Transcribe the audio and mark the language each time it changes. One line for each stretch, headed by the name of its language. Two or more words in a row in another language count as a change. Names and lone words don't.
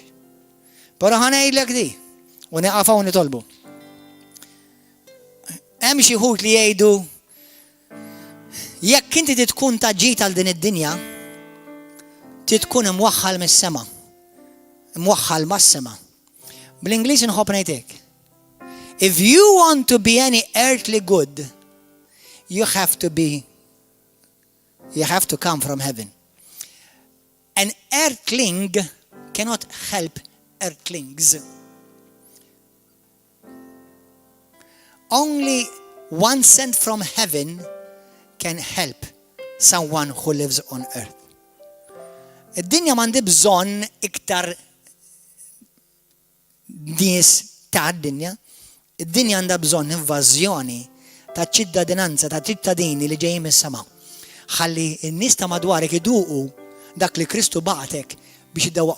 Maltese: Però ħanejdlek di u neqafaw nitolbu. Hemm xi ħut li jgħidu jekk inti tkun taġġit għal din id-dinja, tkun imwaħħal mis-sema. Imwaħħal mas-sema. Bl-Ingliż inħobb ngħidlek.
English: If you want to be any earthly good, you have to come from heaven. An earthling cannot help earthlings. Only one sent from heaven can help someone who lives on earth.
Maltese: Id-dinja m'għandi bżonn iktar nies ta' d-dinja. Id-dinja għandha bżonn invażjoni ta' ċittadinanza ta' ċittadini li ġejjin mis-sema. Ħalli n-nies ta' madwarek iduqu dak li Kristu bagħatek biex iddewwaqhom.